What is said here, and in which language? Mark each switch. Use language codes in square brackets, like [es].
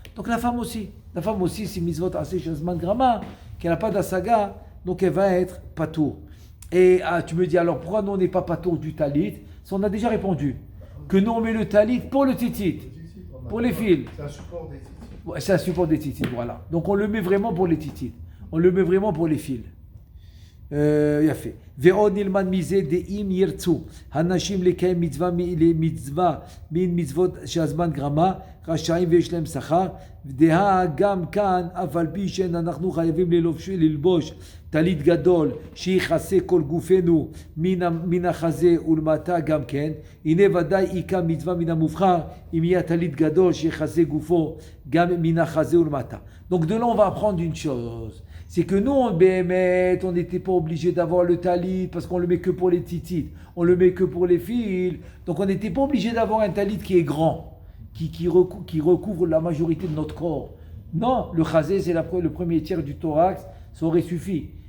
[fr] Donc la femme aussi, c'est mitzvot aseh shazman grama, qu'elle n'a pas d'hasaga, donc elle va être patour. Et tu me dis, alors pourquoi nous on n'est pas patour du talit? Ça, on a déjà répondu. Que nous on met le talit pour le titit, pour les fils. C'est un support des titis. Ouais, c'est un support des titis, voilà. Donc on le met vraiment pour les titis. On le met vraiment pour les fils. [he] יפה. ועוד נלמד מזה דאם ירצו הנשים לקיים מצווה מן מצוות שהזמן גרמה רשאים ויש להם שכר דהה גם כאן אף על פי שאנחנו חייבים ללבוש טלית גדול שיכסה כל גופנו מן החזה ולמטה גם כן הנה ודאי איכה מצווה מן המובחר אם יהיה טלית גדול שיכסה גופו גם מן החזה ולמטה. [fr] Donc de là on va apprendre une chose, c'est que nous, en BMT, on n'était pas obligé d'avoir le talit parce qu'on le met que pour les titites, on le met que pour les fils. Donc on n'était pas obligé d'avoir un talit qui est grand, qui recouvre la majorité de notre corps. Non, le chazé, c'est le premier tiers du thorax, ça aurait suffi.